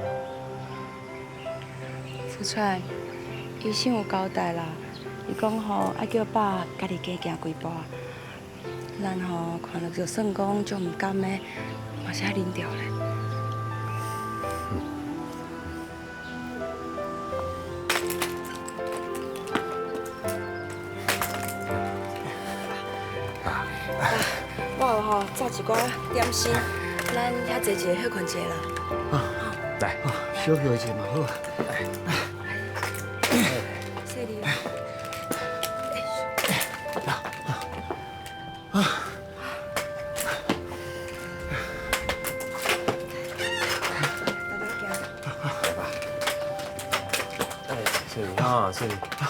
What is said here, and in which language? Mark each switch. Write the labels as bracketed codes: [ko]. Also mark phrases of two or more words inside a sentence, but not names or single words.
[nan] 福川，医生有交代啦，伊讲吼爱叫爸家己加行几步，咱吼看到就算讲足唔甘的，嘛是爱忍着咧。我有吼炸一寡点心，咱遐坐一下休困一下啦。来，小休一下嘛好。谢你。谢你哈，谢你。